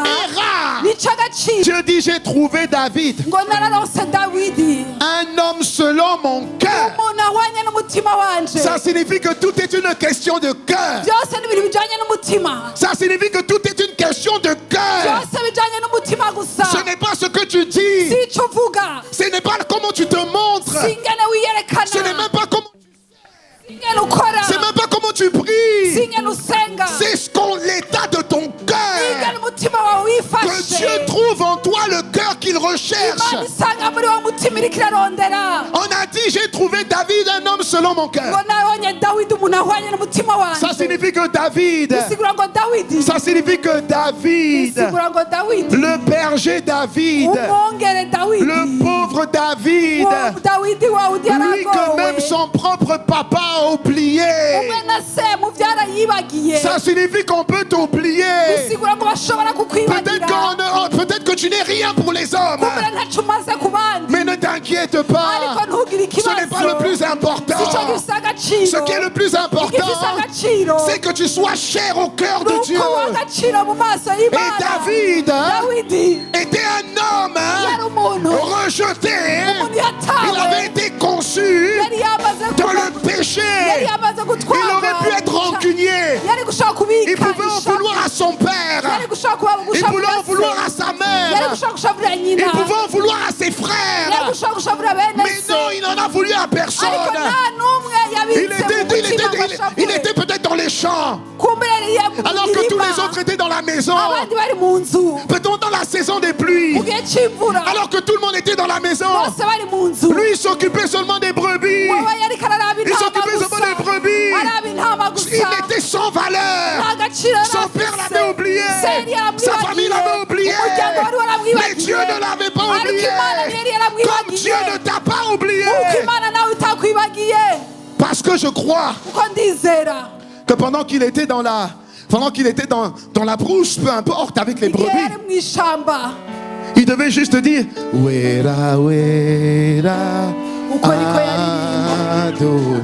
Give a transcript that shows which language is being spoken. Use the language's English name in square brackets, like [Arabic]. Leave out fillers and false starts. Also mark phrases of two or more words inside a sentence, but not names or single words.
[French] est rare. [Rundi] ni c'agaciro. [French] Dieu dit, j'ai trouvé David, [Rundi] ngo nararonse Dawidi, [French] un homme selon mon cœur. [Rundi] umuntu ahwanye n'umutima wanje. [French] Ça signifie que tout est une question de cœur. [Rundi] byose ni ibintu bijanye n'umutima. [French] Ça signifie que tout est une question de cœur. [Rundi] byose bijanye n'umutima gusa. [French] Ce n'est pas ce que tu dis. [Rundi] si ico uvuga, [French] Ce n'est pas comment tu te montres. [Rundi] si ingene wiyerekana, [French] Ce n'est même pas comment. [Rundi] si ingene ukora, [French] C'est même pas comment tu [Rundi] si [French] pries. [Rundi] ingene usenga, [French] C'est l'état de ton [Rundi] si [French] cœur. [Rundi] ingene umutima wawe [French] Que [Rundi] wifashe. [French] Dieu trouve en toi le cœur qu'il recherche. [Rundi] Imana isanga muri wo mutima iriko irarondera. [French] On a dit, j'ai trouvé David, un homme selon mon [Rundi] ngo [French] cœur. [Rundi] nabonye Dawidi umuntu ahwanye n'umutima [French] Ça [Rundi] wanje. [French] signifie que David, [Rundi] bisigura ngo Dawidi, [French] ça signifie que David, [Rundi] bisigura ngo Dawidi, [French] le berger David, [Rundi] umwongere Dawidi, [French] le pauvre David, [Rundi] uwo Dawidi wawe [French] lui que même [Rundi] yaragowe, [French] son propre papa a oublié. [Rundi] umwe na se muvyara yibagiye. [French] Ça signifie qu'on peut t'oublier. [Rundi] bisigura ngo bashobora kukwibagira. [French] Peut-être que tu n'es rien pour les hommes. [Rundi] kumbura ntaco umaze ku bandi, [French] Mais ne t'inquiète pas. [Rundi] ariko ntugire [French] Ce n'est pas le [Rundi] ikibazo. [French] plus important. [Rundi] sico gifise agaciro. [French] Ce qui est le plus important, [Rundi] igifise agaciro [French] c'est que tu sois cher au cœur de Dieu. [Rundi] nuko w'agaciro mu maso [French] Et [Rundi] y'Imana. [French] David [Rundi] Dawidi [French] était un homme [Rundi] yari umuntu [French] rejeté. [Rundi] umuntu [French] Il [Rundi] yatawe, [French] avait été conçu [Rundi] yari yamaze [French] dans le [Rundi] yari [French] péché. [Rundi] yamaze [French] Il [Rundi] gutwarwa, [French] aurait pu être rancunier. [Rundi] yari gushaka [French] Il [Rundi] kubika [French] pouvait en [Rundi] ishavu, [French] vouloir à son père. [Rundi] yari gushaka kuba [French] Il pouvait en [Rundi] gushavura [French] vouloir à [Rundi] se, [French] sa [Rundi] yari [French] mère. [Rundi] gushaka gushavura [French] Il [Rundi] nyina, [French] pouvait en vouloir à ses [Rundi] yari [French] frères. [Rundi] gushaka gushavura bene [French] Mais [Rundi] se, [French] non, il n'en a voulu à [Rundi] ariko [French] personne. [Rundi] nta n'umwe [French] Il [Rundi] yabitse mu mutima ngo [French] il [Rundi] ashavure. [French] était peut-être dans les champs, [Rundi] kumbura yari yamugira [French] alors que tous [Rundi] irima, [French] les autres étaient dans la maison. [Rundi] abandi bari mu nzu [French] Peut-être dans la saison des pluies, [Rundi] mu gihe c'imvura, [French] alors que tout le monde était dans la maison. [Rundi] bose bari mu nzu. [French] Lui, il s'occupait seulement des brebis. [Rundi] wewe yariko araraba [French] Il [Rundi] intama [French] s'occupait seulement des [Rundi] gusa, [French] brebis. [Rundi] araba intama gusa, [French] Il était sans valeur. [Rundi] nta gaciro [French] Son père l'avait oublié. [Rundi] se yari [French] Sa famille ne l'avait pas oublié. Comme Dieu ne t'a pas oublié. Parce que je crois que pendant qu'il était dans la brousse, peu importe, avec les brebis, il devait juste dire [Rundi] Wera, Wera, [French] Adonai.